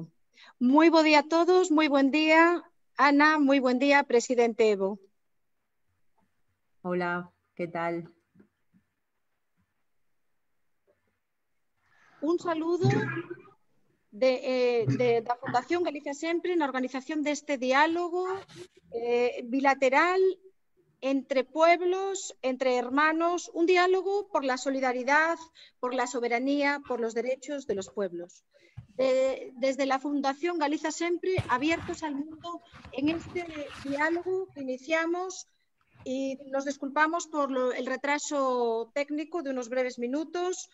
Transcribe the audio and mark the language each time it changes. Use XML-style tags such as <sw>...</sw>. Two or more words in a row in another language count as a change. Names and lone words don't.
<gl>Moi bo día a todos, moi buen día, Ana, moi buen día, presidente Evo.</gl> <es>Hola, ¿qué tal? Un saludo da Fundación Galicia Sempre</es> <gl>na organización deste</gl> <es>diálogo bilateral entre pueblos, entre hermanos, un diálogo por la solidaridad, por la soberanía, por los derechos de los pueblos. Desde la Fundación Galiza Sempre, abiertos al mundo en este diálogo que iniciamos, y nos disculpamos por el retraso técnico de unos breves minutos.</es>